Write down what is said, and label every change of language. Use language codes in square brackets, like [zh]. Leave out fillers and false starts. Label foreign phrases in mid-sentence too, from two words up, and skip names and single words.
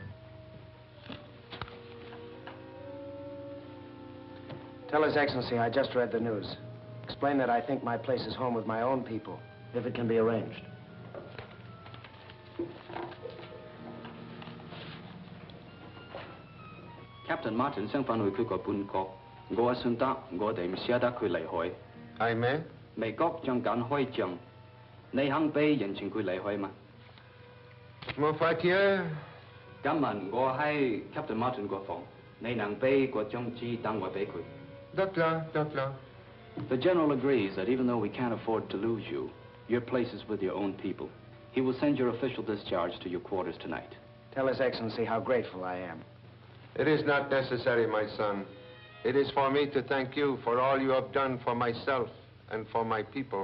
[en] Tell His Excellency I just read the news. Explain that I think my place is home with my own people, if it can be arranged. [yue] Captain Martin 想返去佢個本國，我信得我哋唔捨得佢離開。係咩？美國將緊開仗，你肯俾人情佢離開嗎？冇法子啊！今晚我喺 Captain Martin 個房，你能俾個張紙等我俾佢？得啦，得啦。 [en] The general agrees that even though we can't afford to lose you, your place is with your own people. He will send your official discharge to your quarters tonight. Tell His Excellency how grateful I am. It is not necessary, my son. It is for me to thank you for all you have done for myself and for my people.